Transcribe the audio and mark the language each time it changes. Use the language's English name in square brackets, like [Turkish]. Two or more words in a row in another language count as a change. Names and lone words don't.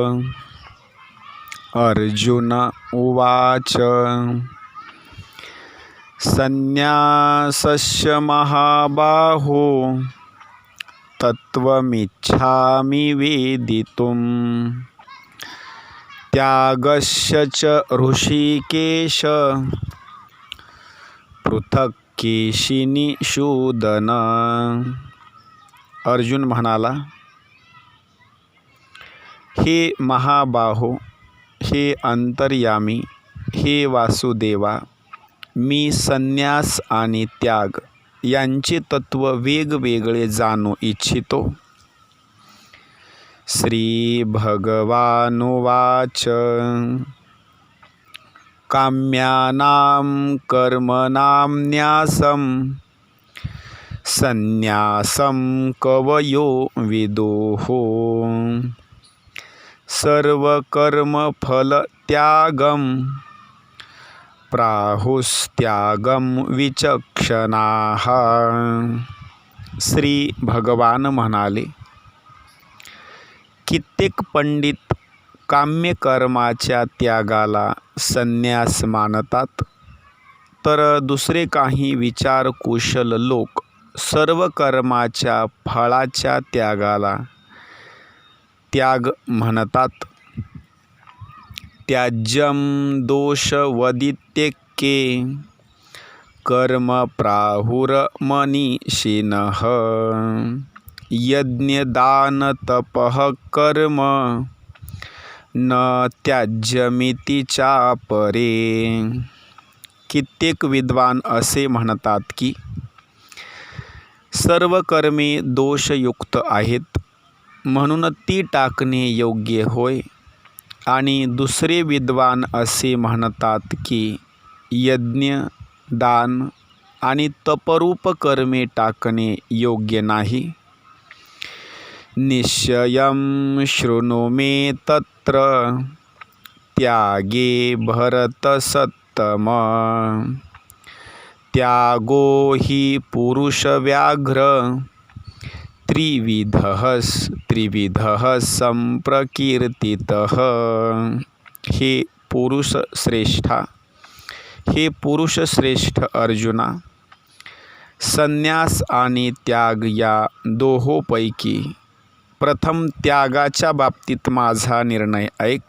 [Sanskrit] अर्जुन उवाच संन्यासस्य महाबाहो तत्त्वमिच्छामि वेदितुम् त्यागस्य च ऋषिकेश पृथक् केशिनिषूदन। [Marathi] अर्जुन म्हणाला, हे महाबाहो, हे अंतर्यामी, हे वासुदेवा, मी संन्यास आणि त्याग यांचे तत्व वेगवेगळे जाणू इच्छितो। [Sanskrit] श्री भगवानुवाच काम्यानां कर्मणां न्यासं संन्यासं कवयो विदुः सर्वकर्मफलत्यागं प्राहुस्त्यागं विचक्षणाः। [Marathi] श्री भगवान म्हणाले, कित्येक पंडित काम्यकर्माच्या त्यागाला संन्यास मानतात, तर दुसरे काही विचारकुशल लोक सर्व कर्माच्या फळाच्या त्यागाला त्याग म्हणतात। [Sanskrit] त्याज्यं दोषवदित्येके कर्म प्राहुर्मनीषिणः यज्ञदानतपः कर्म न त्याज्यमिति चापरे। [Marathi] कित्येक विद्वान असे म्हणतात की सर्व कर्मे दोषयुक्त आहेत, म्हणून ती टाकणे योग्य होय, आणि दुसरे विद्वान असे म्हणतात की यज्ञ, दान आणि तपरूप कर्मे टाकणे योग्य नाही। [Sanskrit] निश्चयं शृणु मे तत्र त्यागे भरतसत्तम त्यागो हि पुरुषव्याघ्र त्रिविधः संप्रकीर्तितः। [Marathi] हे पुरुष श्रेष्ठ अर्जुना, संन्यास आणि त्याग या दोहोपैकी प्रथम त्यागाच्या बाबतीत माझा निर्णय ऐक।